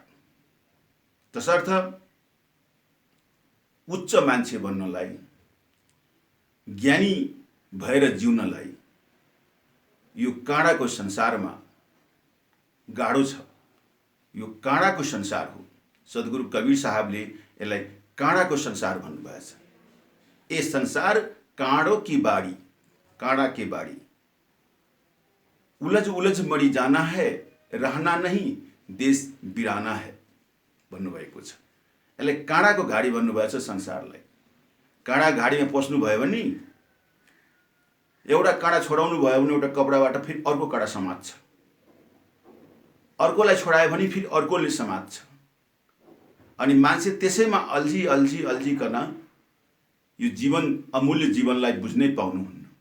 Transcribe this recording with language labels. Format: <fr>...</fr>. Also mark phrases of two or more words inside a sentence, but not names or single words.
<ne>तसर्थ उच्च मान्छे बन्नलाई, ज्ञानी भएर जिउनलाई यो काँडाको संसारमा गाह्रो छ। यो काँडाको संसार हो। सद्गुरु कबीर साहबले यसलाई काँडाको संसार भन्नुभएछ।</ne> <hi>ये संसार काँडों की बाड़ी, काँडा के बाड़ी, उलझ उलझ मरी जाना है, रहना नहीं देश बिराना है</hi> <ne>भन्नुभएको छ। यसलाई काँडाको घाडी भन्नुभएछ संसारलाई। काँडा घाडीमा पस्नु भयो भने एउटा काँडा छोडाउनु भयो भने एउटा कपडाबाट फेरि अर्को काँडा समात्छ, अर्कोलाई छोडायो भने फेरि अर्कोले समात्छ अनि मान्छे त्यसैमा अल्झिकन यो जीवन अमूल्य जीवनलाई बुझ्नै पाउनुहुन्न।</ne>